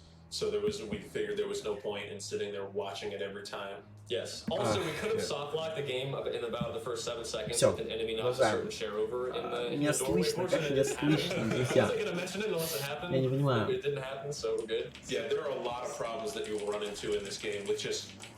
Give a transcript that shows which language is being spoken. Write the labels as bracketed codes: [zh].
[en] So we figured there was no point in sitting there watching it every time. Yes. Also, we could have soft locked the game in about the first 7 seconds with an enemy not a certain share over in the [ru] меня слышно, как меня слышно, друзья? Я не понимаю. [en] It didn't happen, so we're good. Yeah, there are a lot of problems that you will run into in this game with just